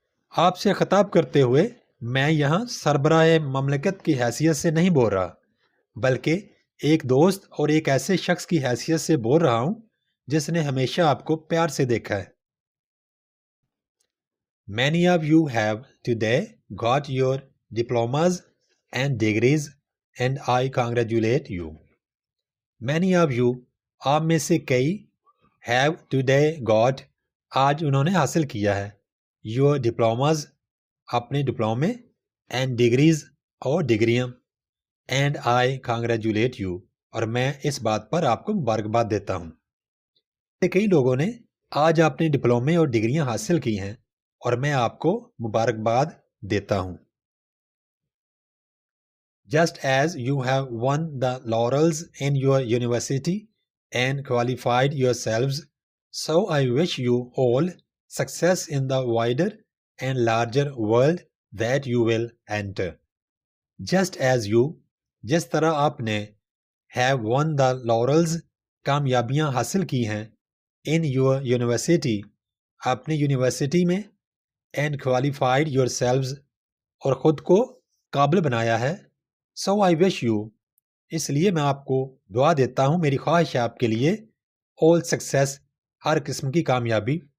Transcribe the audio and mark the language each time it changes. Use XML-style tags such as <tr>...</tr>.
<ur>آپ سے خطاب کرتے ہوئے میں یہاں سربراہ مملکت کی حیثیت سے نہیں بول رہا، بلکہ ایک دوست اور ایک ایسے شخص کی حیثیت سے بول رہا ہوں جس نے ہمیشہ آپ کو پیار سے دیکھا ہے۔</ur> <en>Many of you have today got your diplomas and degrees and I congratulate you. Many of you،</en> <ur>آپ میں سے کئی،</ur> <en>have today got،</en> <ur>آج انہوں نے حاصل کیا ہے،</ur> <en>your diplomas،</en> <ur>اپنے ڈپلومے،</ur> <en>and degrees،</en> <ur>اور ڈگریاں،</ur> <en>and I congratulate you،</en> <ur>اور میں اس بات پر آپ کو مبارکباد دیتا ہوں۔ کئی لوگوں نے آج اپنے ڈپلومے اور ڈگریاں حاصل کی ہیں اور میں آپ کو مبارکباد دیتا ہوں۔</ur> <en>Just as you have won the laurels in your university and qualified yourselves, so I wish you all success in the wider and larger world that you will enter. Just as you،</en> <ur>جس طرح آپ نے</ur> <en>have won the laurels،</en> <ur>کامیابیاں حاصل کی ہیں،</ur> <en>in your university،</en> <ur>اپنی university میں،</ur> <en>and qualified yourselves،</en> <ur>اور خود کو قابل بنایا ہے،</ur> <en>so I wish you،</en> <ur>اس لیے میں آپ کو دعا دیتا ہوں، میری خواہش ہے آپ کے لیے،</ur> <en>all success،</en> <ur>ہر قسم کی کامیابی،</ur>